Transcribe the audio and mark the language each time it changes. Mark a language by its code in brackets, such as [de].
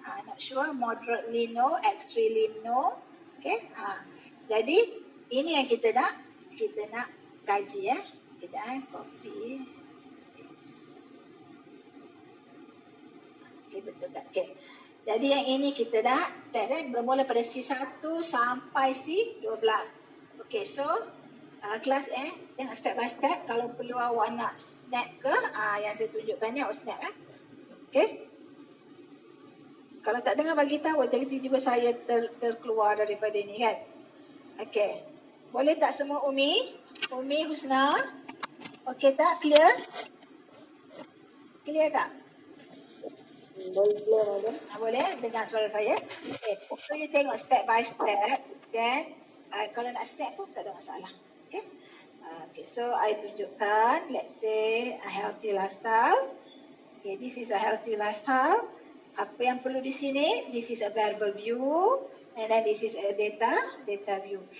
[en] Not sure, moderately no, extremely no. Okay. [ms] Jadi ini yang kita nak kaji ya. Kita copy. Okay, betul tak? Okay. Jadi yang ini kita dah test bermula pada C1 sampai C12. [en] Okay, so [ms] kelas tengok [en] step by step. [ms] Kalau perlu awak nak snap ke, yang saya tunjukkan ni awak snap. Okay. Kalau tak dengar bagi tahu, tiba-tiba saya terkeluar daripada ni kan. Okay. Boleh tak semua Umi? Umi, Husna? Okay tak? Clear? Clear tak? Boleh dengar suara saya? Okay. [en] So you [ms] tengok [en] step by step. [ms] Then kalau nak snap pun tak ada masalah. Okay. Okay. [en] So I [ms] tunjukkan. [en] Let's say a healthy lifestyle. Okay. This is a healthy lifestyle. [ms] Apa yang perlu di sini? [en] This is a verbal view. And then this is a data view.